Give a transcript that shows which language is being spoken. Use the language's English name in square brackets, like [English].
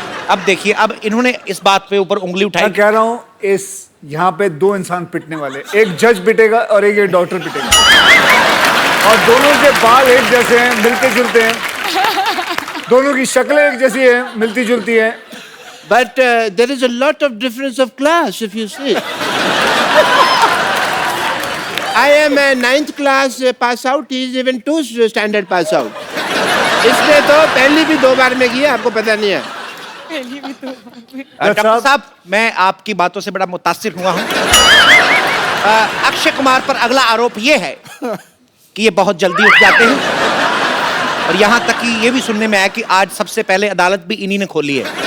[Hindi] अब देखिए, अब इन्होंने इस बात पे ऊपर उंगली उठाई। मैं कह रहा हूं इस यहाँ पे दो इंसान पिटने वाले, एक जज पिटेगा और एक ये डॉक्टर पिटेगा, और दोनों के बाल एक जैसे हैं, मिलते जुलते हैं, दोनों की शक्लें एक जैसी हैं, मिलती जुलती हैं। [English] But there is a lot of difference of class if you see. I am a 9th class pass out. He is even 2 standard pass out. [Hindi] इसने तो पहली भी 2 बार में की है, आपको पता नहीं है। डॉक्टर साहब, मैं आपकी बातों से बड़ा मुतासिर हुआ हूं। अक्षय कुमार पर अगला आरोप यह है कि ये बहुत जल्दी उठ जाते हैं, और यहां तक कि ये भी सुनने में आया कि आज सबसे पहले अदालत भी इन्हीं ने खोली है।